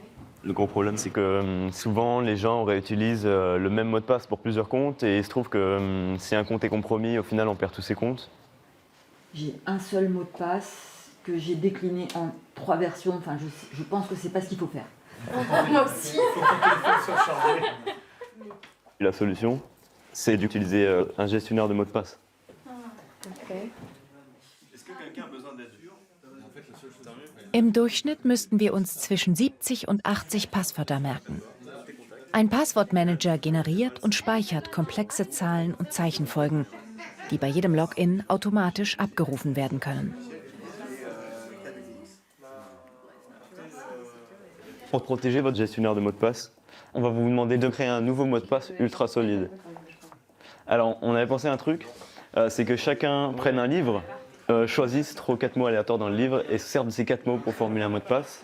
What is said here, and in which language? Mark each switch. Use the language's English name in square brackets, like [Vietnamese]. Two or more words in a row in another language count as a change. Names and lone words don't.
[French] Le gros problème, c'est que souvent les gens réutilisent le même mot de passe pour plusieurs comptes et il se trouve que si un compte est compromis, au final on perd tous ses comptes. J'ai un seul mot de passe que j'ai décliné en 3 versions. Enfin, je pense que c'est pas ce qu'il faut faire. Moi aussi. La solution, c'est d'utiliser un gestionnaire de mots de passe. Okay. [German] Im Durchschnitt müssten wir uns zwischen 70 und 80 Passwörter merken. Ein Passwortmanager generiert und speichert komplexe Zahlen und Zeichenfolgen, die bei jedem Login automatisch abgerufen werden können. [French] Pour protéger votre gestionnaire de mots de passe, on va vous demander de créer un nouveau mot de passe ultra solide. Alors, on avait pensé à un truc, c'est que chacun prenne un livre, choisisse 3 ou 4 mots aléatoires dans le livre et se serve de ces 4 mots pour formuler un mot de passe.